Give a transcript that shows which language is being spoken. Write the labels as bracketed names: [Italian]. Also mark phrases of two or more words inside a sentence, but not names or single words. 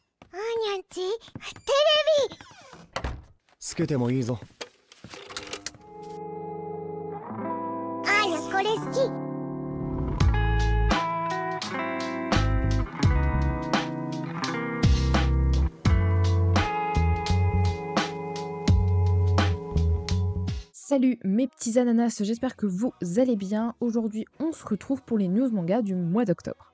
[Japanese] あーにゃんち、テつけてもいいぞ。あーにゃこれ好き。 [French] Salut mes petits ananas, j'espère que vous allez bien. Aujourd'hui, on se retrouve pour les news manga du mois d'octobre.